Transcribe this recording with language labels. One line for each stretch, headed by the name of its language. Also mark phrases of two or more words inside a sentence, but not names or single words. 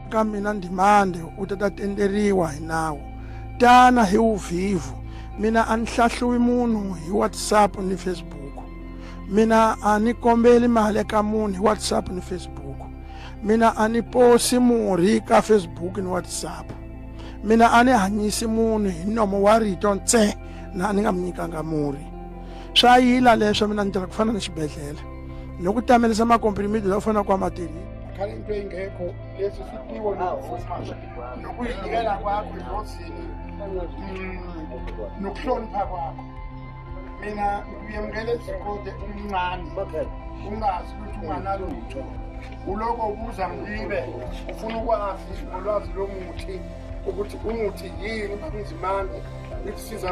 Tsonga: ka mina ndimande u ta tenderiwa hi nawu tana hi uvhivu mina a ni hlahluwi munhu hi WhatsApp ni Facebook mina a ni kombeli mali eka munhu hi WhatsApp ni Facebook mina a ni posi murhi ka Facebook ni WhatsApp mina a ni hanyisi munhu hi nomo wa rito ntse na ni nga mi nyikanga murhi swa yila leswo mina ni tirha ku fana na xibedhlele ni ku tamelisa makomprimiti lawa fana kwa matini khale
Zulu: into ingekho lesi sitiwo nokuyikela kwakho engozini nokuhlonipha kwakho mina uyemukele izikode umncane ungazi ukuthi unganalutho uloko ubuza ngibe ufuna ukwazi ngolwazi lomuthi ukuthi umuthi yini umzimane ukusiza